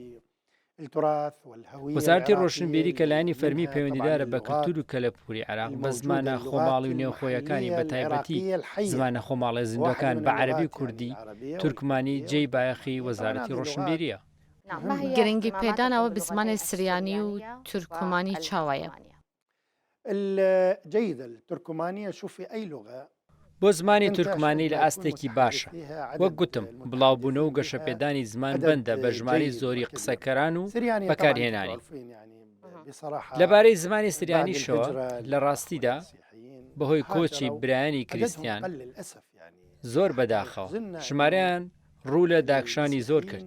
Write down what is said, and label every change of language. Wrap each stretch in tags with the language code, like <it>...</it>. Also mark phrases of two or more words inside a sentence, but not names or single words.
<ckb>وەزارەتی ڕۆشنبیری کە لایەنی فەرمی پەیوەندیدارە بە کەلتور و کەلەپوری عێراق بە زمانە خۆماڵی و نێوخۆیەکانی بە تایبەتی زمانە خۆماڵی زیندوەکان بە عەرەبی و کوردی تورکمانی جێی بایەخی وەزارەتی ڕۆشنبیریە. گرنگی پێدانەوە بە زمانی سریانی و تورکمانی چاوایە.</ckb> <ar>الجيدة التركمانية شوف في أي لغة</ar> <ckb>بۆ زمانی تورکمانی لە ئاستێکی باشە. وەک گوتم بڵاوبوونەوە و گەشەپێدانی زمان بەندە بە ژمارەی زۆری قسەکەران و بەکارهێنانی. لەبارەی زمانی سریانیشەوە لە ڕاستیدا بەهۆی کۆچی برایانی کریستیان زۆر بەداخەوە ژمارەیان ڕوو لە داکشانی زۆر کرد.</ckb>